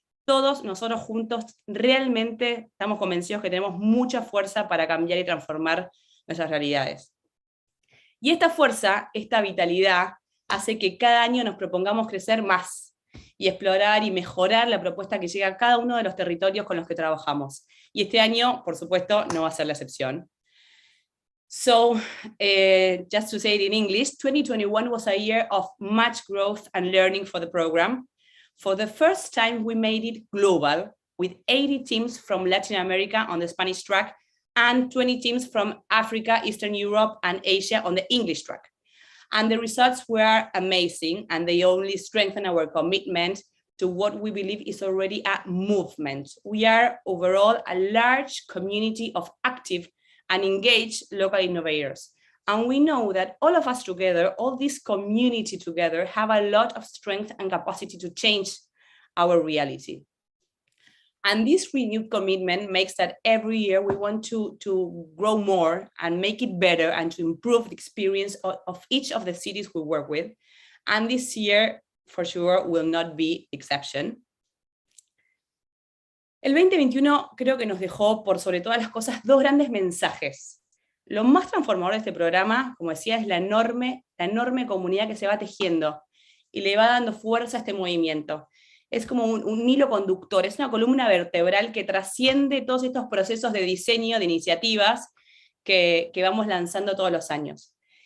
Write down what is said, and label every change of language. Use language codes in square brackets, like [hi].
[es] Todos nosotros juntos realmente estamos convencidos que tenemos mucha fuerza para cambiar y transformar nuestras realidades. Y esta fuerza, esta vitalidad, hace que cada año nos propongamos crecer más y explorar y mejorar la propuesta que llega a cada uno de los territorios con los que trabajamos. Y este año, por supuesto, no va a ser la excepción. [en] So, just to say it in English, 2021 was a year of much growth and learning for the program. For the first time, we made it global, with 80 teams from Latin America on the Spanish track, and 20 teams from Africa, Eastern Europe, and Asia on the English track. And the results were amazing, and they only strengthen our commitment to what we believe is already a movement. We are overall a large community of active and engaged local innovators. And we know that all of us together, all this community together, have a lot of strength and capacity to change our reality. And this renewed commitment makes that every year we want to grow more and make it better and to improve the experience of each of the cities we work with. And this year, for sure, will not be exception. [es] El 2021 creo que nos dejó, por sobre todas las cosas, dos grandes mensajes. Lo más transformador de este programa, como decía, es la enorme comunidad que se va tejiendo y le va dando fuerza a este movimiento. Es como un hilo conductor, es una columna vertebral que trasciende todos estos procesos de diseño, de iniciativas que vamos lanzando todos los años.